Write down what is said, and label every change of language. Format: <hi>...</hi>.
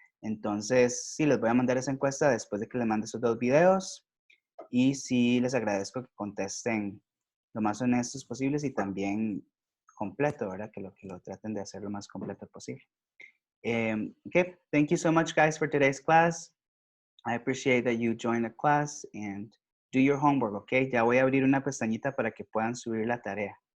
<es>Entonces, sí, les voy a mandar esa encuesta después de que les mande esos 2 videos y sí les agradezco que contesten lo más honestos posibles y también completo, ¿verdad? Que lo traten de hacer lo más completo posible.</es> <en>Okay, thank you so much, guys, for today's class. I appreciate that you joined the class and do your homework, okay?</en> <es>Ya voy a abrir una pestañita para que puedan subir la tarea.</es>